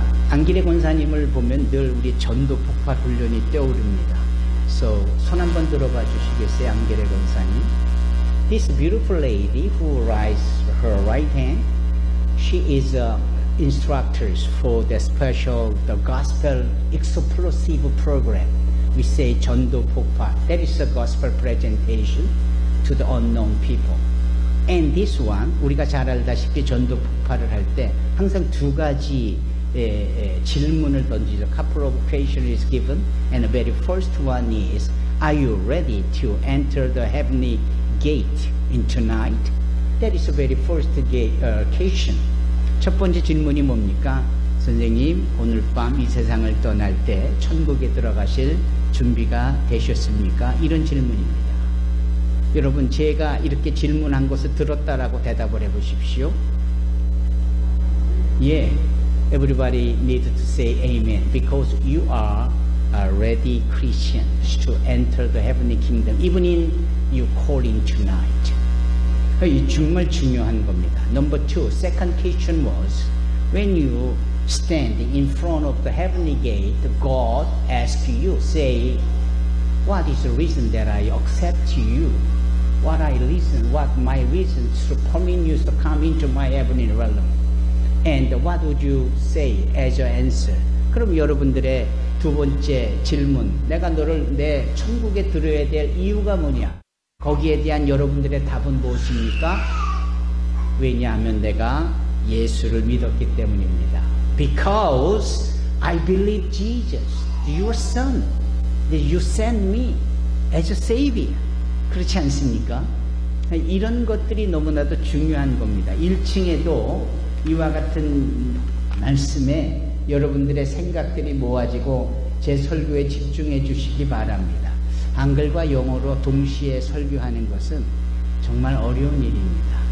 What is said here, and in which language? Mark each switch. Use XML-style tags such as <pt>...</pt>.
<ko>안길의 권사님을 보면 늘 우리 전도 폭발 훈련이 떠오릅니다. So, 손 한번 들어봐 주시겠어요, 안길의 권사님?</ko> <en>This beautiful lady who raised her right hand, she is instructors for the special, the gospel explosive program. We say 전도 폭발. That is the gospel presentation to the unknown people. And this one,</en> <ko>우리가 잘 알다시피 전도 폭발을 할 때 항상 두 가지 질문을 던지죠.</ko> <en>Couple of questions is given, and the very first one is, are you ready to enter the heavenly gate in tonight? That is the very first question.</en> <ko>첫 번째 질문이 뭡니까? 선생님, 오늘 밤 이 세상을 떠날 때 천국에 들어가실 준비가 되셨습니까? 이런 질문입니다. 여러분, 제가 이렇게 질문한 것을 들었다라고 대답을 해보십시오. 예.</ko> <en>Everybody needs to say amen because you are ready Christians to enter the heavenly kingdom even in your calling tonight.</en> <ko>이 정말 중요한 겁니다.</ko> <en>Number two, second question was, when you stand in front of the heavenly gate, God asks you, say, what is the reason that I accept you? What my reasons to permit you to come into my heavenly realm? And what would you say as your answer?</en> <ko>그럼 여러분들의 두 번째 질문, 내가 너를 내 천국에 들여야 될 이유가 뭐냐? 거기에 대한 여러분들의 답은 무엇입니까? 왜냐하면 내가 예수를 믿었기 때문입니다.</ko> <en>Because I believe Jesus, your son, that you sent me as a savior.</en> <ko>그렇지 않습니까? 이런 것들이 너무나도 중요한 겁니다. 1층에도 이와 같은 말씀에 여러분들의 생각들이 모아지고 제 설교에 집중해 주시기 바랍니다. 한글과 영어로 동시에 설교하는 것은 정말 어려운 일입니다.</ko>